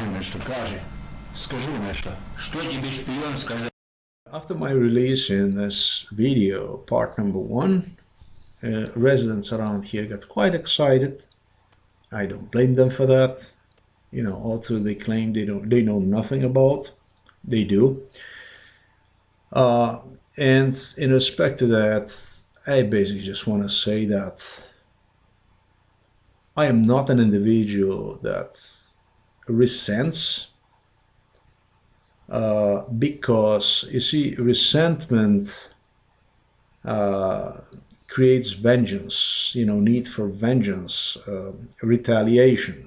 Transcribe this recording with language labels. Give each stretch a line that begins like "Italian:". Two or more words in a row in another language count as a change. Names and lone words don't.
Russian: nešto, кажи. Скажи nešto. Što тебе špion сказал?
English: After my release in this video, part number 1, residents around here got quite excited. I don't blame them for that. You know, although they claim they know nothing about, they do. And in respect to that, I basically just want to say that I am not an individual that resents, because, you see, resentment creates vengeance, you know, need for vengeance, retaliation.